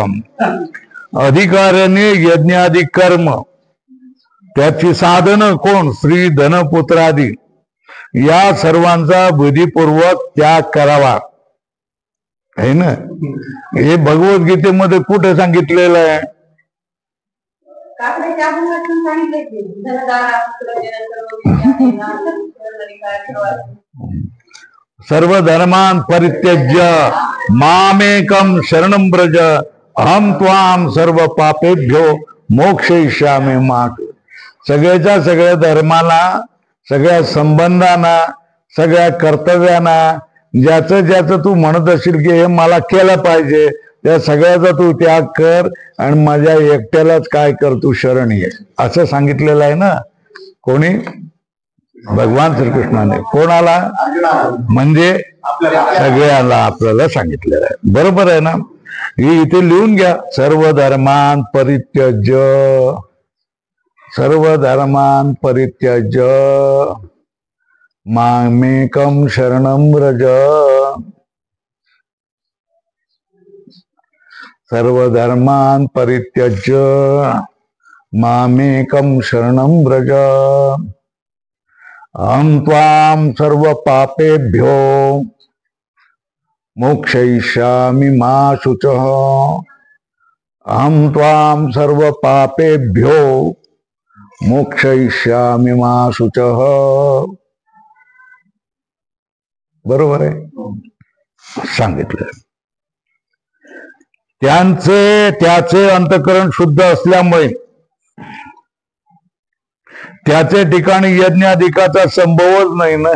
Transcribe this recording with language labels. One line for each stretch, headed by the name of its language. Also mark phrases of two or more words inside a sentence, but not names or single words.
Marathi: अधिकाराने यज्ञादी कर्म त्याची साधन कोण स्त्री धन पुत्रादी या सर्वांचा विधीपूर्वक त्याग करावा आहे ना. हे भगवद्गीतेमध्ये कुठे सांगितलेलं आहे?
Sanskrit: सर्व धर्मान परित्यज्य मामेकम शरणं व्रज अहम त्वाम सर्व पापेभ्यो मोक्षयिष्यामि मा.
Marathi: सगळ्याच्या सगळ्या धर्माला सगळ्या संबंधांना सगळ्या कर्तव्यांना ज्याचं ज्याचं तू म्हणत असशील की हे मला केलं पाहिजे त्या सगळ्याचा तू त्याग कर आणि माझ्या एकट्यालाच काय कर तू शरण ये असं सांगितलेलं आहे ना. कोणी? भगवान श्रीकृष्णाने. कोणाला? म्हणजे सगळ्याला आपल्याला सांगितलेलं आहे. बरोबर आहे ना. हे इथे लिहून घ्या.
Sanskrit: सर्व धर्मान परित्यज्य सर्व धर्मान परित्यज्य मामेकम शरणं व्रज. सर्व धर्मान परित्यज्य मामेकम शरणं व्रज अहं त्वां सर्व पापेभ्यो मोक्षयिष्यामि मा शुचः. अहं त्वां सर्व पापेभ्यो मोक्षयिष्यामि मा शुचः.
Marathi: बरोबर आहे सांगितलं. त्याचे अंतःकरण शुद्ध असल्यामुळे त्याचे ठिकाणी यज्ञाधिकाचा संभवच नाही ना.